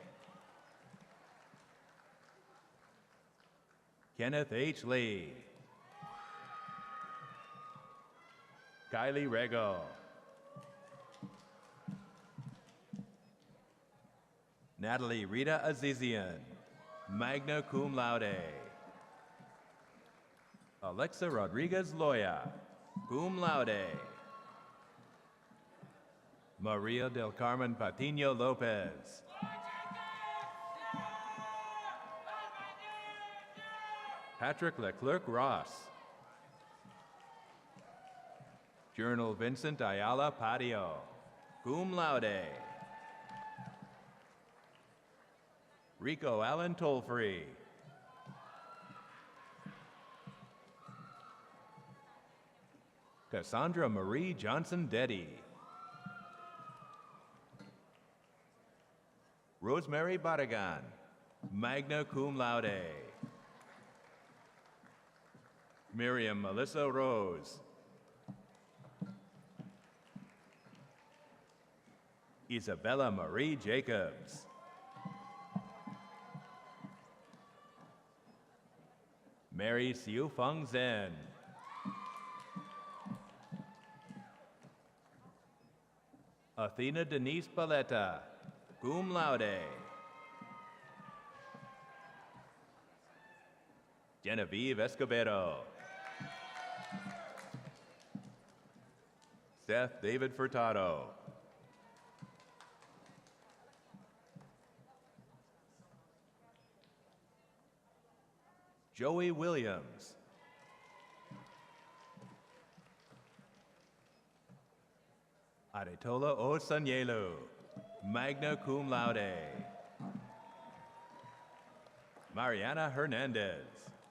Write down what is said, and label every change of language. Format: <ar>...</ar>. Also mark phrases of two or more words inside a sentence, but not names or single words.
<en>Kenneth H. Lee. Kylie Rego. Natalie Rita Azizian,</en> <la>magna cum laude.</la> <en>Alexa Rodriguez Loya,</en> <la>cum laude.</la> <en>Maria del Carmen Patino Lopez. Patrick Leclerc Ross. Journal Vincent Ayala Patio,</en> <la>cum laude.</la> <en>Rico Allen Tollfree. Cassandra Marie Johnson Deddy. Rosemary Badagan,</en> <la>magna cum laude.</la> <en>Miriam Melissa Rose. Isabella Marie Jacobs. Mary Siu Feng Zhen. Athena Denise Paletta,</en> <la>cum laude.</la> <en>Genevieve Escobedo. Seth David Furtado. Joey Williams. Adetola Osanyelu,</en> <la>magna cum laude.</la> <en>Mariana Hernandez.</en>